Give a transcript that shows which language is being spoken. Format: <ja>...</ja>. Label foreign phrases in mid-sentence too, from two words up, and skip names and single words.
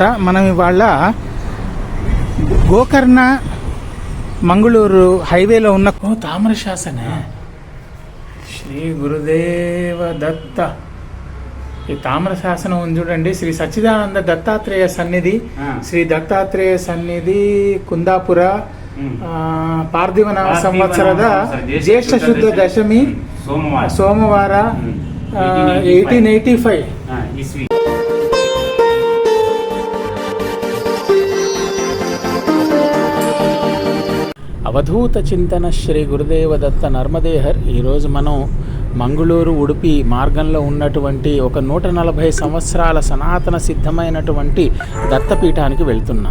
<te>మనం ఇవాళ గోకర్ణ మంగళూరు హైవేలో ఉన్న తామ్రశాసన శ్రీ గురుదేవదత్త. ఈ తామ్రశాసనం ఉంది చూడండి. శ్రీ సచ్చిదానంద దత్తాత్రేయ సన్నిధి, శ్రీ దత్తాత్రేయ సన్నిధి</te> <kn>ಕುಂದಾಪುರ ಪಾರ್ಥಿವನಾಮ ಸಂವತ್ಸರದ ಜ್ಯೇಷ್ಠ ಶುದ್ಧ ದಶಮಿ ಸೋಮವಾರ</kn> <te>1885 అవధూత చింతన శ్రీ గురుదేవదత్త నర్మదేహర్. ఈరోజు మనం మంగళూరు ఉడుపి మార్గంలో ఉన్నటువంటి ఒక 140 సంవత్సరాల సనాతన సిద్ధమైనటువంటి దత్తపీఠానికి వెళ్తున్నాం.</te>